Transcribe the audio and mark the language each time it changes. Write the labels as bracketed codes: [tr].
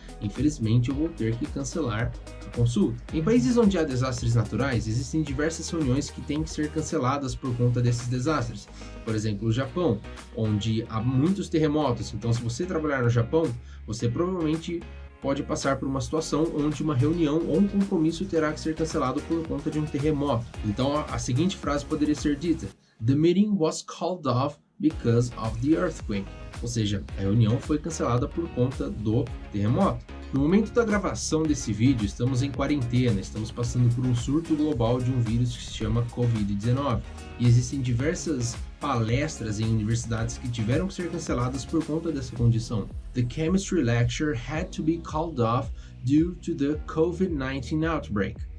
[pt] Infelizmente, eu vou ter que cancelar a consulta. Em países onde há desastres naturais, existem diversas reuniões que têm que ser canceladas por conta desses desastres. Por exemplo, o Japão, onde há muitos terremotos. Então, se você trabalhar no Japão, você provavelmente pode passar por uma situação onde uma reunião ou um compromisso terá que ser cancelado por conta de um terremoto. Então a seguinte frase poderia ser dita: [en] The meeting was called off because of the earthquake. [pt] Ou seja, a reunião foi cancelada por conta do terremoto. No momento da gravação desse vídeo, estamos em quarentena, estamos passando por um surto global de um vírus que se chama Covid-19. E existem diversas palestras em universidades que tiveram que ser canceladas por conta dessa condição. [en] The chemistry lecture had to be called off due to the COVID-19 outbreak.